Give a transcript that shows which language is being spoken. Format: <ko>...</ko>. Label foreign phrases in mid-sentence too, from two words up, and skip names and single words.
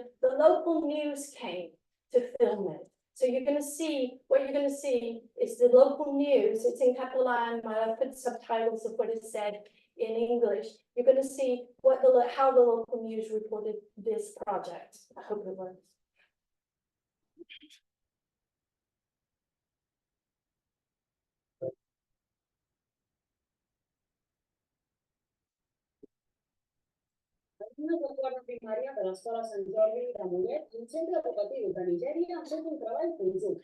<en>The local news came to film it. So you're going to see, what you're going to see is the local news. It's in Catalan, I'll put subtitles of what it said in English. You're going to see what how the local news reported this project. I hope it works.</en> <ca>Alumnes de quart de primària de l'Escola Sant Jordi de Mollet i un centre educatiu de Nigèria han fet un treball conjunt.</ca>